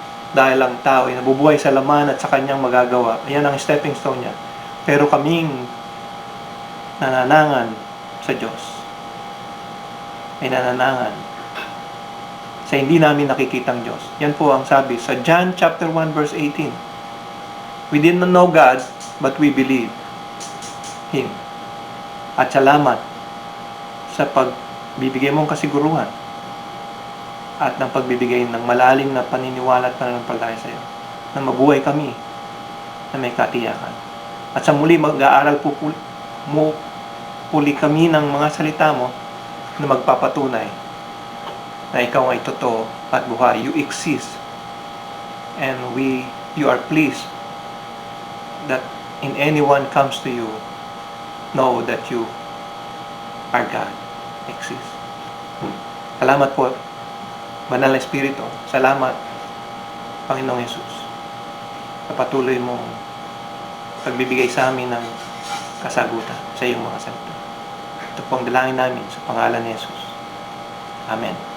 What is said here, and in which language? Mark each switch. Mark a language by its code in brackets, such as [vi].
[tl] Dahil ang tao ay nabubuhay sa laman at sa kanyang magagawa, ayan ang stepping stone niya. Pero kaming nananangan sa Diyos, ay nananangan sa hindi namin nakikitang Diyos. Yan po ang sabi sa John chapter 1 verse 18. [en] We did not know God, but we believe Him. [tl] At salamat sa pagbibigay mong kasiguruhan at ng pagbibigay ng malalim na paniniwala at pananampalataya sa iyo, na mabuhay kami na may katiyakan. At sa muli mag-aaral po uli kami ng mga salita mo na magpapatunay na ikaw ay totoo at buhay. [en] You exist. And you are pleased that in anyone comes to you, know that you are God. [tl] Exist. Salamat po, Banal na Espiritu. Salamat, Panginoong Yesus, sa patuloy mong pagbibigay sa amin ng kasagutan sa iyong mga salita. Ito po ang dalangin namin sa pangalan ni Yesus. Amen.